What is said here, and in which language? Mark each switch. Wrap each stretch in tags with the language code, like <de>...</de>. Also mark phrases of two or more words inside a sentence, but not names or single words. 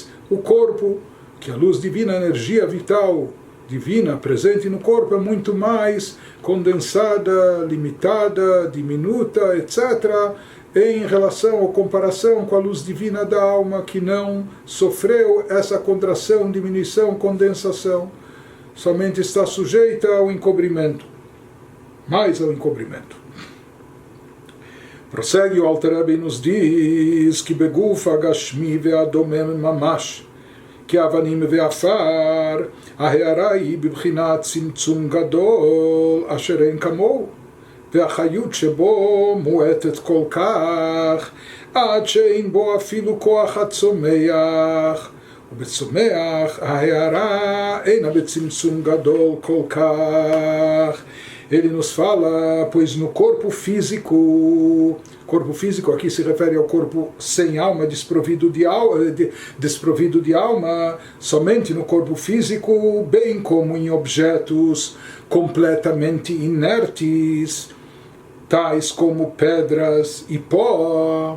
<pt>o corpo, que a luz divina, a energia vital divina presente no corpo é muito mais condensada, limitada, diminuta, etc., em relação ou comparação com a luz divina da alma, que não sofreu essa contração, diminuição, condensação, somente está sujeita ao encobrimento, mais ao encobrimento. Prossegue o Alter Rebbe e nos diz que</pt> <he>בגופא גשמי ודומם ממש, כי אבנים ועפר, ההערה היא בבחינת צמצום גדול אשר אין כמוהו, והחיות שבו מועטת כל כך, עד שאין בו אפילו כוח הצומח, ובצומח ההערה אינה בצמצום גדול כל כך.</he> <pt>Ele nos fala, pois no corpo físico aqui se refere ao corpo sem alma, desprovido de alma, somente no corpo físico, bem como em objetos completamente inertes, tais como pedras e pó.</pt>